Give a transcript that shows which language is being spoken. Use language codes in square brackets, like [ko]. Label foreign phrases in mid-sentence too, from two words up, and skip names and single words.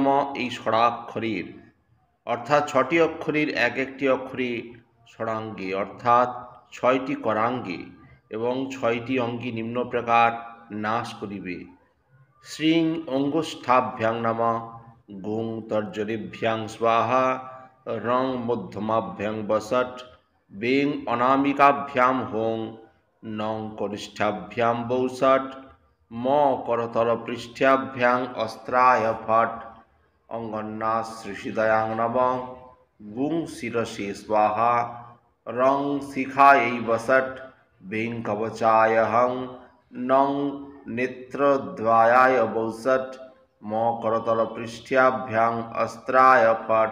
[bn] এই ষড়াক্ষরের অর্থাৎ ছটি অক্ষরের এক একটি অক্ষরে ষড়াঙ্গে অর্থাৎ ছয়টি করাঙ্গে এবং ছয়টি অঙ্গে নিম্ন প্রকার নাশ করিবে। [sa] শ্রীং অঙ্গষ্ঠাভ্যাং নাম গুং তর্জনীভ্যাং স্বাহা রং মধ্যমাভ্যাং বসট বেং অনামিকাভ্যাম হোং নং কনিষ্ঠাভ্যাম বৌষট ম করতল পৃষ্ঠাভ্যাং অস্ত্রায় ফট অঙ্গন্যাস শ্রীহৃদয়াং নম গুং শিরসে স্বাহা রং শিখাयै বসট বেং কবচায় হং নং নেত্রদ্বয়ায় বৌষট ম করতল পৃষ্ঠাভ্যাং অস্ত্রায় ফট।